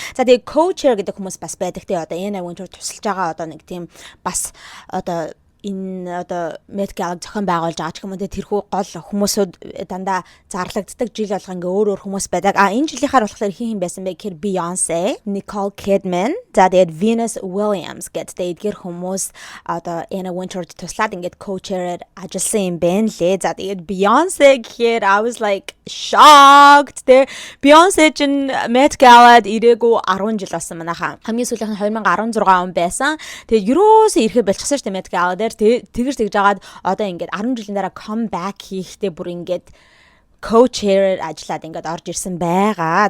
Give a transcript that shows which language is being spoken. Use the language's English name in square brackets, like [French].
[Mongolian] За тэгээ co-chair гэдэг хүмүүс бас байдаг те. Одоо Anna Wintour тусалж байгаа одоо нэг тийм бас одоо энэ одоо Met Gala зохион байгуулж байгаа ч юм уу тэрхүү гол хүмүүсүүд дандаа зарлагддаг жил болго ингээ өөр хүмүүс байдаг. Энэ жилийнхаар болохоор хин байсан бэ гэхээр Beyoncé, Nicole Kidman, за тэгээд Venus Williams гэдэг эдгээр хүмүүс одоо Anna Wintour-д туслаад ингээд co-chair ажилласан юм байна лээ. За тэгээд [English] Beyoncé [Mongolian] гэхээр [English] I was like shocked. [Mongolian] Beyoncé чин Met Gala-д ирээгүй 10 жил болсон манайхаа. Хамгийн сүүлийнх нь 2016 он байсан. Тэгээд юроос ирэхэд болчихсон шүү дээ Met Gala дээр. Тэгж жагаад одоо ингээд 10 жилийн дараа comeback хийхдээ бүр ингээд co-chair ажиллаад ингээд орж ирсэн байгаа.